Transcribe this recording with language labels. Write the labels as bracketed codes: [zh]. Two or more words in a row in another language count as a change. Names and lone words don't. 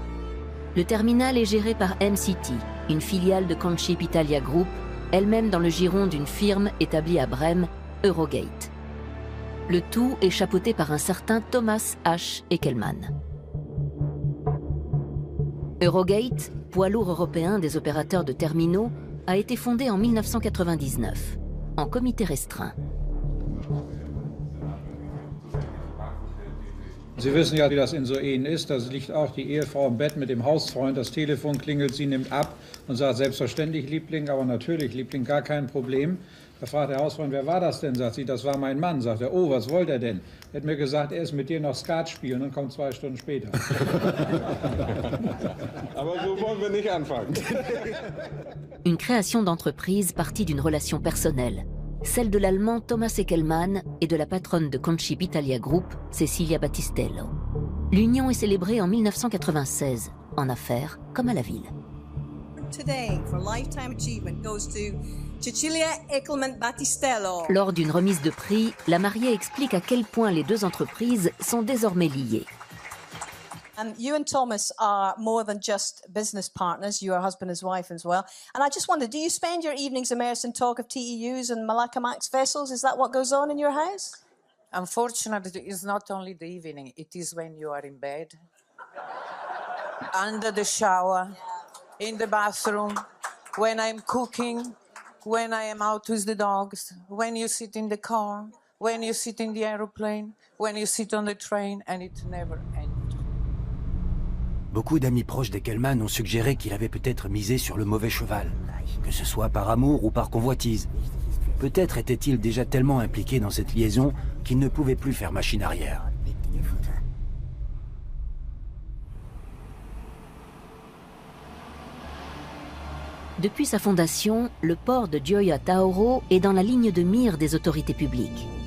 [fr] Le terminal est géré par MCT, une filiale de Conchip Italia Group, elle-même dans le giron d'une firme établie à Brême, Eurogate. Le tout est chapeauté par un certain Thomas H. Eckelmann. Eurogate, poids lourd européen des opérateurs de terminaux, a été fondé en 1999, en comité restreint. [de] Sie wissen ja, wie das in so Ehen ist. Da liegt auch die Ehefrau im Bett mit dem Hausfreund, das Telefon klingelt, sie nimmt ab und sagt, selbstverständlich, Liebling, aber natürlich, Liebling, gar kein Problem. Da fragt der Hausfreund, wer war das denn? Sagt sie, das war mein Mann. Sagt er, oh, was wollte er denn? Er hat mir gesagt, er ist mit dir noch Skat spielen und kommt 2 Stunden später. Aber so wollen wir nicht anfangen. [fr] Une création d'entreprise partie d'une relation personnelle, celle de l'Allemand Thomas Eckelmann et de la patronne de Conchip Italia Group, Cecilia Battistello. L'union est célébrée en 1996, en affaires comme à la ville. [en] Today, for lifetime achievement, goes to Cecilia Eckelmann Battistello. [fr] Lors d'une remise de prix, la mariée explique à quel point les deux entreprises sont désormais liées. [en] You and Thomas are more than just business partners. You are husband and wife as well. And I just wondered, do you spend your evenings immersed in talk of TEUs and Malacca Max vessels? Is that what goes on in your house? Unfortunately, it's not only the evening. It is when you are in bed, under the shower, in the bathroom, when I'm cooking, when I am out with the dogs, when you sit in the car, when you sit in the aeroplane, when you sit on the train, and it never ends. [fr] Beaucoup d'amis proches d'Eckelmann ont suggéré qu'il avait peut-être misé sur le mauvais cheval, que ce soit par amour ou par convoitise. Peut-être était-il déjà tellement impliqué dans cette liaison qu'il ne pouvait plus faire machine arrière. Depuis sa fondation, le port de Gioia Tauro est dans la ligne de mire des autorités publiques.